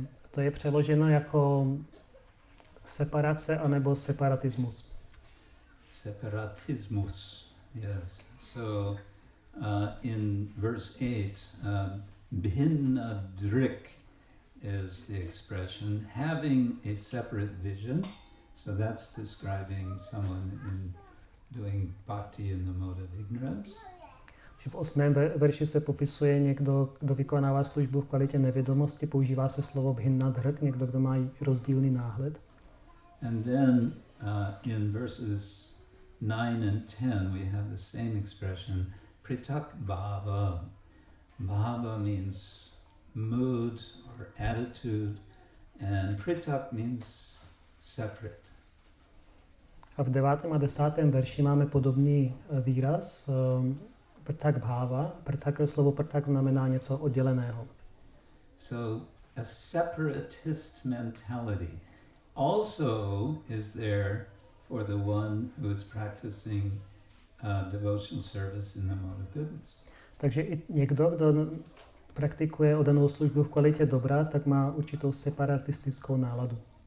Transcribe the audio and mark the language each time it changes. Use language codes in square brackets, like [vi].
[cs] To je přeloženo jako separace anebo separatismus. Separatismus, [en] yes. So in verse 8, bhinna drik is the expression, having a separate vision. So that's describing someone in doing bhakti in the mode of ignorance. [cs] V 8. verši se popisuje někdo, kdo vykonává službu v kvalitě nevědomosti, používá se slovo bhinna dhrk, někdo, kdo má rozdílný náhled. [en] And then in verses 9 and 10 we have the same expression, pritak bhava. Bhava means mood or attitude, and pritak means separate. [cs] A v 9. a 10. verši máme podobný výraz, prtak bhava. Slovo prtak znamená něco odděleného. [en] So a separatist mentality also is there for the one who is practicing devotional service in the mode of goodness. [cs] Takže i někdo, kdo praktikuje oddanou službu v kvalitě dobra, tak má určitou separatistickou náladu.